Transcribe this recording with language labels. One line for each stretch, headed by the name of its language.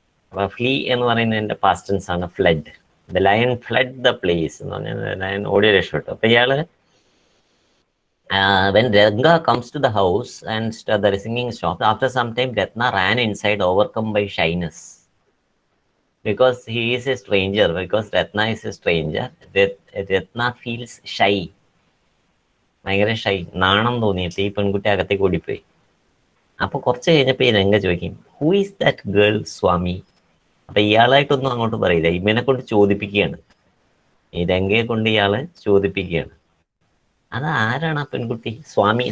Malayalam: അപ്പൊ ഫ്ലീ എന്ന് പറയുന്നതിന്റെ പാസ്റ്റ് ടെൻസ് ആണ് flood.
English: the lion fled the place
Malayalam: എന്ന് പറഞ്ഞാൽ ലയൺ ഓടി രക്ഷപ്പെട്ടു. അപ്പൊ ഇയാള്
English: when Ranga comes to the house and the singing stops, after some time Ratna ran inside overcome by shyness. Because he is a stranger, because Ratna is a stranger, Ratna feels shy.
Malayalam: ഭയങ്കര shy, നാണം തോന്നിയിട്ട് ഈ പെൺകുട്ടി അകത്തേക്ക് ഓടിപ്പോയി. അപ്പൊ കുറച്ച് കഴിഞ്ഞപ്പോ ഈ രംഗ ചോദിക്കും,
English: Who is that girl Swami?
Malayalam: അപ്പൊ ഇയാളായിട്ടൊന്നും അങ്ങോട്ട് പറയില്ല, ഇവനെ കൊണ്ട് ചോദിപ്പിക്കുകയാണ്. ഈ രംഗയെ കൊണ്ട് ഇയാള് ചോദിപ്പിക്കുകയാണ്, അത് ആരാണ് ആ പെൺകുട്ടി? സ്വാമി.